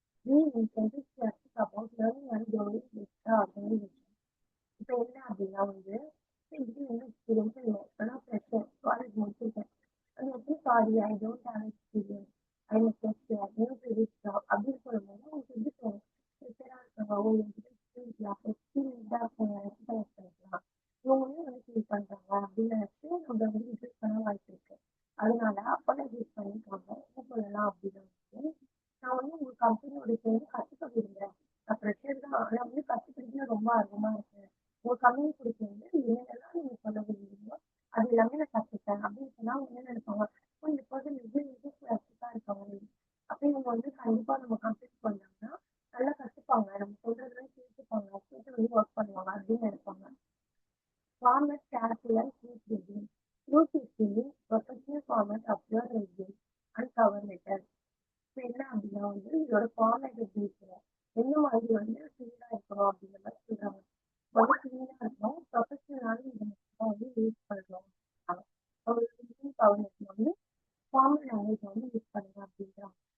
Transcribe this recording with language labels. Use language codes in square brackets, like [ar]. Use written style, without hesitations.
[en] Be enthusiastic about learning and growing with the organization. [ta] இப்போ என்ன அப்படின்னா வந்து இது என்ன எக்ஸ்பீரியன்ஸ் இல்லை. ஆனால் ஃப்ரெஷர் காலேஜ் முடிச்சிருக்கேன். அது எப்படி [en] sorry I don't have experience I am fresher new previous job [ta] அப்படின்னு சொல்லும்போது உங்களுக்கு எப்படி தோணும்? ஃப்ரெஷராக இருக்காங்க உங்களுக்கு எக்ஸ்பீரியன்ஸாக இருக்காங்க எக்ஸ்பீரியன்ஸ் பண்ணிக்கலாம். இவங்க வந்து ஃபீல் பண்றாங்க அப்படின்னு நினைச்சு நம்ம வந்து ரிஜெக்ட் பண்ண வாய்ப்பு இருக்கு. அதனால அப்பாலஜைஸ் பண்ணிக்காம என்ன சொல்லலாம் அப்படின்னா வந்து நான் வந்து உங்க கம்பெனியோட சேர்ந்து கற்றுக்க விரும்புறேன். நான் ஃப்ரெஷர் தான் ஆனா வந்து கற்றுக்கிறதுல ரொம்ப ஆர்வமா இருக்கேன். உங்க கம்பெனி பிடிச்சி வந்து என்னென்னலாம் நீங்க சொல்ல விரும்புறீங்களோ அது எல்லாமே நான் கற்றுப்பேன் அப்படின்னு சொன்னா அவங்க என்ன நினைப்பாங்க? ஓ, இந்த பர்சன் எப்படி இன்ட்ரெஸ்டா இருக்காங்க. அப்ப இவங்க வந்து கண்டிப்பா நம்ம கம்பெனி பண்ணாங்கன்னா நல்லா கற்றுப்பாங்க. நம்ம சொல்றதெல்லாம் கேட்டுப்பாங்க. கேட்டு வந்து ஒர்க் பண்ணுவாங்க அப்படின்னு நினைப்பாங்க. [en] Format careful and keep reading. Use easily professional format of your resume and cover letter. [ta] இப்போ என்ன அப்படின்னா வந்து இதோட ஃபார்மேட் எப்படி இருக்கணும், எந்த மாதிரி வந்து கிளீனாக இருக்கணும் அப்படின்ற மாதிரி சொல்றாங்க. ரொம்ப கிளீனாக இருக்கணும், ப்ரொஃபஷனலான இந்த மட்டும் வந்து யூஸ் பண்ணணும். ஒரு கவர் லெட்டர் வந்து ஃபார்மல் லாங்குவேஜ் வந்து யூஸ் பண்ணுங்க அப்படின்றாங்க.